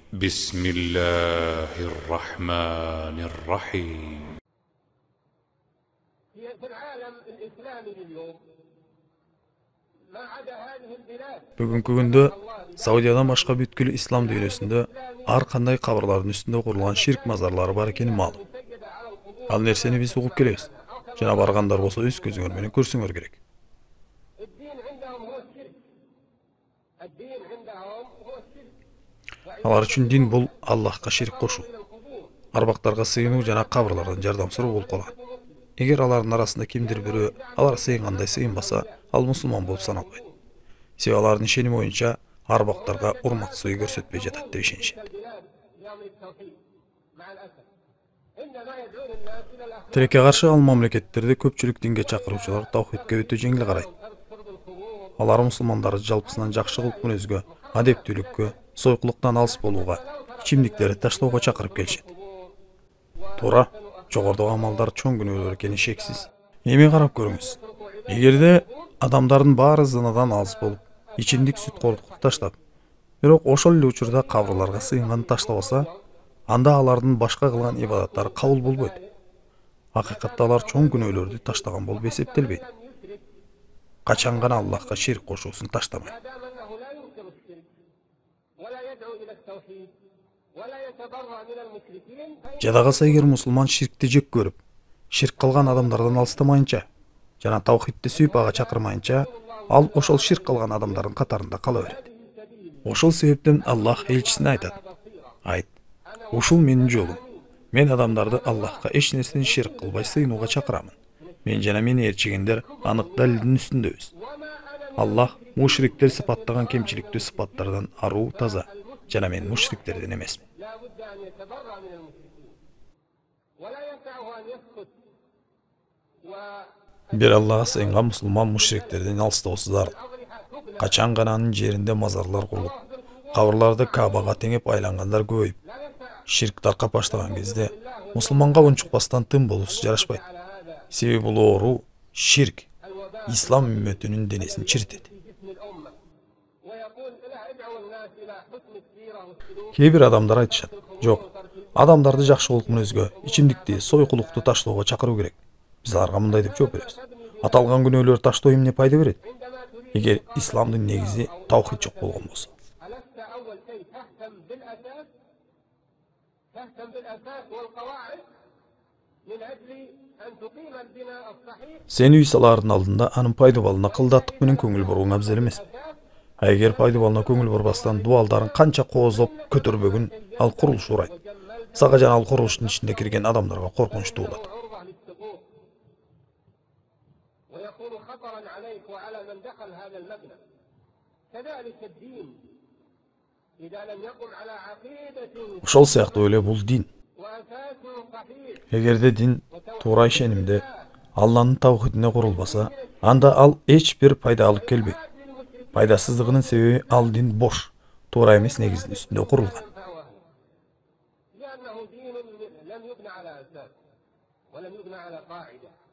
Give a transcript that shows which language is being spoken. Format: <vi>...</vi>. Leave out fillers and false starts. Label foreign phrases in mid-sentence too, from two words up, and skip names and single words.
<ar>بسم الله الرحمن الرحيم. في العالم الإسلامي اليوم ما عدا هذه البلاد</ar> <ky>Бүгүнкү күндө Саудиядан башка бүткүл ислам дүйнөсүндө ар кандай кабырлардын үстүндө курулган ширк мазарлары бар экени маалым. Ал нерсени биз угуп келебиз. Жана баргандар болсо өз көзүңөр менен көрсөңөр керек.</ky> <ar>الدين عندهم هو الشرك. الدين عندهم هو الشرك.</ar> <ky>Алар үчүн дин бул Аллахка ширк кошуу. Арбактарга сыйынуу жана кабырлардан жардам суроо болуп калган. Эгер алардын арасында кимдир бирөө алар сыйынгандай сыйынбаса, ал мусулман болуп саналбайт. Себеби алардын ишеними боюнча арбактарга урмат суй көрсөтпөй жатат деп ишенишет.</ky> <ar>البلاد يعمل التوحيد مع الأسف. إنما يدعون الناس إلى الأخلاق.</ar> <ky>Тилекке каршы ал мамлекеттерде көпчүлүк динге чакыруучулар таухидке өтө жеңил карайт. Алар мусулмандарды жалпысынан жакшы кылып мүнөзгө, адептүүлүккө, сойкулуктан алыс болууга, ичимдиктерди таштоого чакырып келишет. Туура, жогорудагы амалдар чоң күнөөлөр экени шексиз. Эми карап көрүңүз. Эгерде адамдардын баары зынадан алыс болуп, ичимдик сүткорлукту таштап, бирок ошол эле учурда кабырларга сыйынган таштабаса, анда алардын башка кылган ибадаттары кабыл болбойт. Акыйкатта алар чоң күнөөлөрдү таштаган болуп эсептелбейт. Качан гана Аллахка ширк кошуусун таштамайт.</ky> <ar>ما دام أنه لا ينكر الشرك ولا يدعو إلى التوحيد ولا يتبرأ من المشركين</ar> <ky>Жадагаса эгер мусулман ширкти жек көрүп, ширк кылган адамдардан алыстамайынча, жана таухидти сүйүп ага чакырмайынча, ал ошол ширк кылган адамдардын катарында кала берет. Ошол себептен Аллах элчисине айтат: "Айт, ушул менин жолум. Мен адамдарды Аллахка эч нерсени ширк кылбай сыйынууга чакырамын. Мен жана мени ээрчигендер анык далилдин үстүндөбүз. Аллах мушриктер сыпаттаган кемчиликтүү сыпаттардан аруу таза, жана мен мушриктерден эмесмин."</ky> <ar>لا بد أن يتبرأ من المشركين ولا ينفعه أن يسكت</ar> <ky>Бир Аллага сыйынган мусулман мушриктерден алыстоосу зарыл. Качан гана анын жеринде мазарлар курулуп, кабырларды Каабага теңеп айлангандар көбөйүп, ширк таркап баштаган кезде мусулманга унчукпастан тым болуусу жарашпайт. Себеби бул оору, ширк, ислам үммөтүнүн денесин чиритет.</ky> <ar>جسم الأمة ويقول لا ادعوا الناس إلى حسن السيرة والسلوك</ar> <ky>Кээ бир адамдар айтышат: "Жок, адамдарды жакшы кылып мүнөзгө, ичимдикти, сойкулукту таштоого чакыруу керек." Биз аларга мындай деп жооп беребиз: "Аталган күнөөлөр таштоо эмне пайда берет? Эгер исламдын негизи таухид жок болгон болсо."</ky> <ar>ألست أول شيء تهتم بالأساس والقواعد من أجل أن تقيم البناء الصحيح.</ar> <ky>Сен үй салаардын алдында анын пайдабалына кылдаттык менен көңүл бурууң абзел эмес. А эгер пайдабалына көңүл бурбастан дубалдарын канча кооздоп көтөрбөгүн, ал курулуш урайт. Сага жана ал курулуштун ичинде кирген адамдарга коркунуч туулат.</ky> <ar>عرضة للسقوط ويكون خطرا عليك وعلى من دخل هذا المبنى. كذلك الدين إذا لم يقم على عقيدة</ar> <ky>Ошол сыяктуу эле бул дин.</ky> <ar>وأساس صحيح</ar> <ky>Эгерде дин туура ишенимде Алланын таухидине курулбаса, анда ал эч бир пайда алып келбейт. Пайдасыздыгынын себеби ал дин бош, туура эмес негиздин үстүндө курулган.</ky> <ar>لأنه دين لم يبنى على أساس ولم يبنى على قاعدة.</ar>